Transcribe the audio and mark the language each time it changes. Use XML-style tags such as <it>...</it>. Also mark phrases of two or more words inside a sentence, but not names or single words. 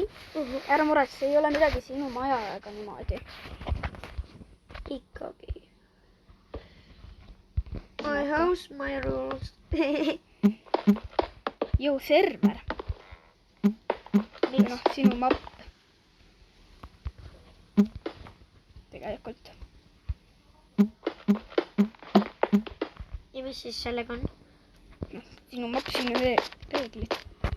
<et>Ära muretse, ei ole midagi sinu maja ega niimoodi. Ikkagi.</et> <en>My house, my rules. Ju server.</en> <et>Miks? Noh, sinu mapp. Tegelikult. Ja mis siis sellega on? Sinu mapp, sinu reeglid.</et>